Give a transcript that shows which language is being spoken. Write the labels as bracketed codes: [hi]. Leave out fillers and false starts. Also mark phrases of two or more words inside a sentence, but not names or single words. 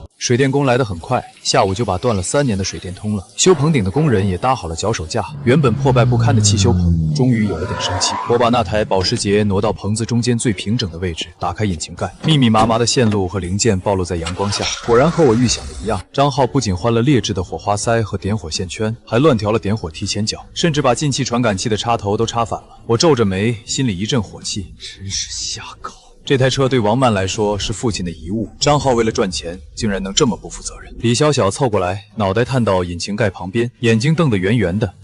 [zh] 水電工來得很快，下午就把斷了3年的水電通了。修棚頂的工人也搭好了腳手架，原本破敗不堪的汽修棚終於有了點生氣。我把那台保時捷挪到棚子中間最平整的位置，打開引擎蓋，密密麻麻的線路和零件暴露在陽光下。果然和我預想的一樣，張浩不僅換了劣質的火花塞和點火線圈，還亂調了點火提前角，甚至把进气傳感器的插頭都插反了。我皺着眉，心裡一陣火氣，真是瞎搞。這台車對王曼來說是父親的遺物，張浩為了賺錢，竟然能這麼不負責任。李小小湊過來，腦袋探到引擎蓋旁邊，眼睛瞪得圓圓的。